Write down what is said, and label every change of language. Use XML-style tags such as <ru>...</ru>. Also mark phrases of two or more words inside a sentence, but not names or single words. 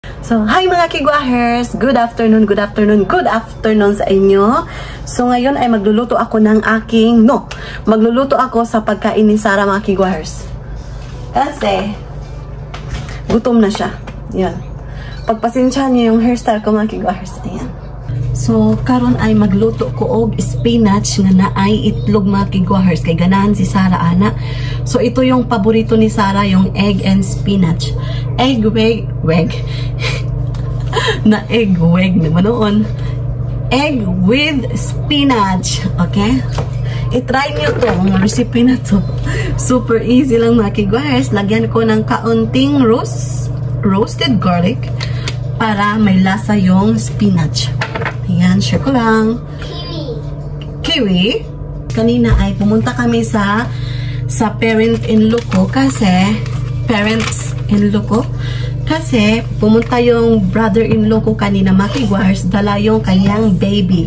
<tl>So, hi mga kigwahers!</tl> <en>Good afternoon, good afternoon, good afternoon sa inyo.</en> <tl>So, ngayon ay magluluto ako ng magluluto ako sa pagkain ni Sarah mga kigwahers. Kasi, gutom na siya. Yan. Pagpasensyahan niyo yung hairstyle ko mga kigwahers. Ayan. So,</tl> <ceb>karon ay magluto ko og spinach nga naay itlog mga kigwahers. Kay ganahan si Sarah ana. So,</ceb> <tl>ito yung paborito ni Sarah, yung</tl> <en>egg and spinach.</en> <tl>Egg naman noon.</tl> <en>Egg with spinach. Okay?</en> <tl>I-try nyo tong recipe na to.</tl> <en>Super easy</en> <tl>lang mga kigwahers. Lagyan ko ng kaunting</tl> <en>roasted garlic</en> <tl>para may lasa yung spinach. Ayan, share ko lang. Kiwi. Kanina ay pumunta kami sa parent-in-law ko kasi pumunta yung brother-in-law ko kanina mga kigwahers, dala yung kanyang baby.</tl>